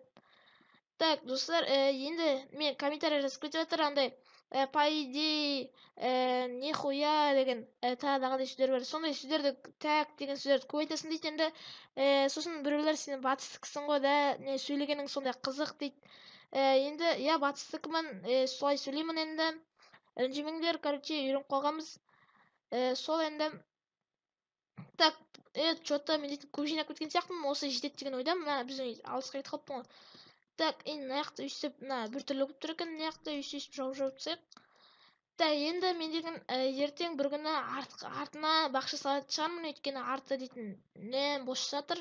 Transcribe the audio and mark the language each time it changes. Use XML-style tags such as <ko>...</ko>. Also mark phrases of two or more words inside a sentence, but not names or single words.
<kk>Так, достар, енді мен комментарий жазып кетіп жатыр, андай</kk> <ru>по идее,</ru> <kk>нихуя деген тағы да қандай сөздер бар. Сондай сөздерді, так деген сөздерді көп айтасың дейді. Енді сосын біреулер сен батыстықсың ғой да, не сөйлегенің сондай қызық дейді. Енді я батыстықмын, солай сөйлеймін. енді ренжімеңдер, короче, үйреніп қалғанбыз. Сол енді.</kk> <ru>Так, что-то</ru> <kk>мен көп жинап кеткен сияқтымын, осы жетеді деген ойдамын. Біздің алысқа кетіп қалыппын ғой. Так, мына жақта өйстіп, біртүрлі болып тұр екен, мына жақта өйстіп жауып тастайық. Так, енді мен деген ертең бір күні артына бақша салатын шығармын, өйткені арты дейтін не бос жатыр.</kk>